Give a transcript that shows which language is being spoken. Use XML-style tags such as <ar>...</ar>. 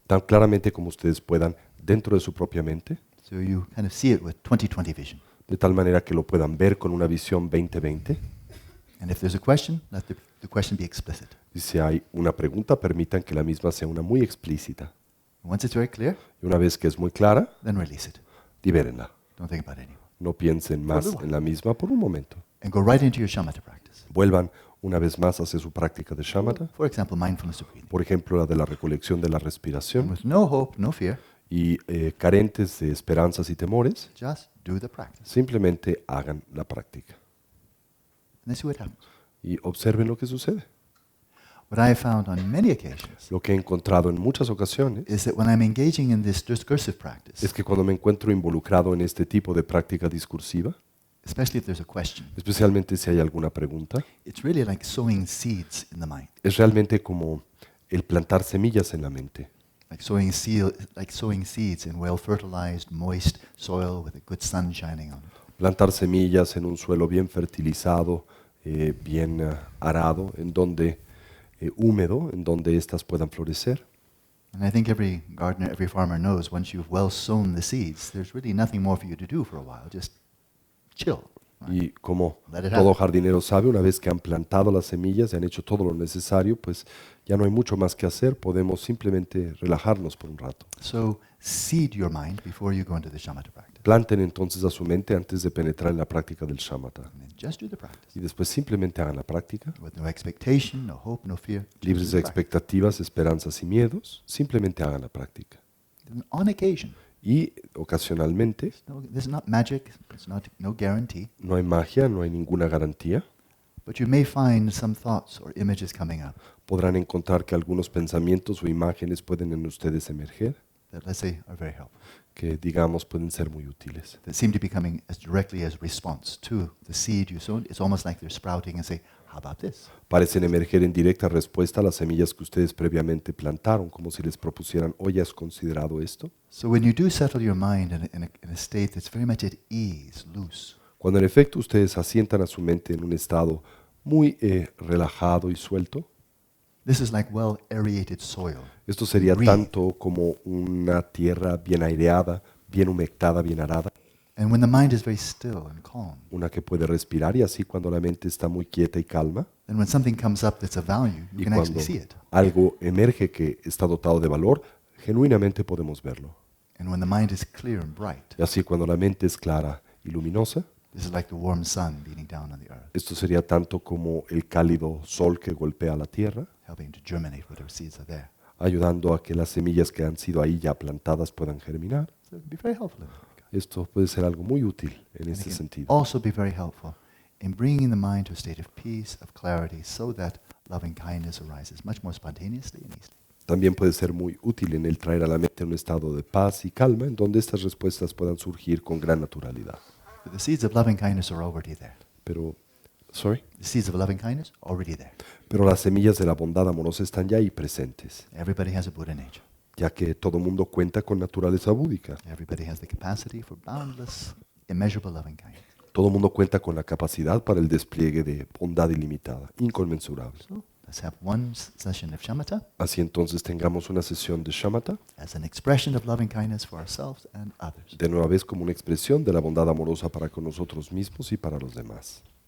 <es>tan claramente como ustedes puedan dentro de su propia mente,</es> <en>so you kind of see it with 20/20 vision.</en> <es>de tal manera que lo puedan ver con una visión 2020.</es> <en>And if there's a question, let the question be explicit.</en> <es>Y si hay una pregunta, permitan que la misma sea una muy explícita.</es> <en>Once it's very clear,</en> <es>Y una vez que es muy clara,</es> <en>then release it.</en> <es>libérenla.</es> <en>Don't think about it anymore.</en> <es>No piensen más en la misma por un momento.</es> <en>And go right into your shamatha practice.</en> <es>Vuelvan una vez más hacia su práctica de shamatha,</es> <en>For example, mindfulness of breathing.</en> <es>por ejemplo, la de la recolección de la</es> <en>And</en> <es>respiración,</es> <en>with no hope, no fear,</en> <es>y carentes de esperanzas y temores,</es> <en>just do the practice.</en> <es>simplemente hagan la práctica</es> <en>And then see what happens.</en> <es>y observen lo que sucede.</es> <en>What I have found on many occasions</en> <es>Lo que he encontrado en muchas ocasiones</es> <en>is that when I'm engaging in this discursive practice,</en> <es>es que cuando me encuentro involucrado en este tipo de práctica discursiva,</es> <en>especially if there's a question,</en> <es>especialmente si hay alguna pregunta,</es> <en>it's really like sowing seeds in the mind.</en> <es>es realmente como el plantar semillas en la mente,</es> <en>Like sowing seeds in well-fertilized, moist soil with a good sun shining on it.</en> <es>plantar semillas en un suelo bien fertilizado, bien arado, en donde húmedo, en donde éstas puedan florecer.</es> <en>And I think every gardener, every farmer knows once you've well sown the seeds, there's really nothing more for you to do for a while. Just chill. Right?</en> <es>Y como</es> <en>Let it</en> <es>todo</es> <en>happen.</en> <es>jardinero sabe, una vez que han plantado las semillas y han hecho todo lo necesario, pues ya no hay mucho más que hacer, podemos simplemente relajarnos por un rato.</es> <en>So seed your mind before you go into the shamatha practice.</en> <es>Planten entonces a su mente antes de penetrar en la práctica del shamatha.</es> <en>And then just do the practice.</en> <es>Y después simplemente hagan la práctica,</es> <en>With no expectation, no hope, no fear. Just</en> <es>libres</es> <en>do</en> <es>de</es> <en>the practice.</en> <es>expectativas, esperanzas y miedos, simplemente hagan la práctica.</es> <en>And on occasion,</en> <es>Y ocasionalmente,</es> <en>this is not magic, it's not no guarantee,</en> <es>no hay magia, no hay ninguna garantía,</es> <en>but you may find some thoughts or images coming up</en> <es>podrán encontrar que algunos pensamientos o imágenes pueden en ustedes emerger,</es> <en>that, let's say, are very helpful,</en> <es>que digamos pueden ser muy útiles.</es> <en>that seem to be coming as directly as response to the seed you sown. It's almost like they're sprouting and say, how about this?</en> <es>Parecen emerger en directa respuesta a las semillas que ustedes previamente plantaron, como si les propusieran, ¿hoy has considerado esto?</es> <en>So when you do settle your mind in a state that's very much at ease, loose,</en> <es>Cuando en efecto ustedes asientan a su mente en un estado muy relajado y suelto,</es> <en>this is like well aerated soil.</en> <es>esto sería</es> <en>Breathe.</en> <es>tanto como una tierra bien aireada, bien humectada, bien arada,</es> <en>And when the mind is very still and calm,</en> <es>una que puede respirar, y así cuando la mente está muy quieta y calma,</es> <en>then when something comes up that's of value, you</en> <es>y</es> <en>can</en> <es>cuando</es> <en>actually see it.</en> <es>algo emerge que está dotado de valor, genuinamente podemos verlo.</es> <en>And when the mind is clear and bright,</en> <es>Y así cuando la mente es clara y luminosa,</es> <en>this is like the warm sun beating down on the earth,</en> <es>esto sería tanto como el cálido sol que golpea la tierra,</es> <en>helping to germinate whatever seeds are there.</en> <es>ayudando a que las semillas que han sido ahí ya plantadas puedan germinar.</es> <en>So it can be very helpful.</en> <es>Esto puede ser algo muy útil en</es> <en>And</en> <es>este</es> <en>it can</en> <es>sentido.</es> <en>also be very helpful in bringing the mind to a state of peace, of clarity, so that loving kindness arises much more spontaneously and easily.</en> <es>También puede ser muy útil en el traer a la mente un estado de paz y calma, en donde estas respuestas puedan surgir con gran naturalidad.</es> <en>But the seeds of loving kindness are already there.</en> <es>Pero</es> <en>The seeds of loving kindness already there.</en> <es>las semillas de la bondad amorosa están ya ahí presentes,</es> <en>Everybody has a Buddha nature.</en> <es>ya que todo mundo cuenta con naturaleza búdica.</es> <en>Everybody has the capacity for boundless, immeasurable loving kindness.</en> <es>Todo mundo cuenta con la capacidad para el despliegue de bondad ilimitada, inconmensurable.</es> <en>So let's have one session of shamatha</en> <es>Así entonces tengamos una sesión de shamatha,</es> <en>as an expression of loving kindness for ourselves and others.</en> <es>de nueva vez como una expresión de la bondad amorosa para con nosotros mismos y para los demás.</es>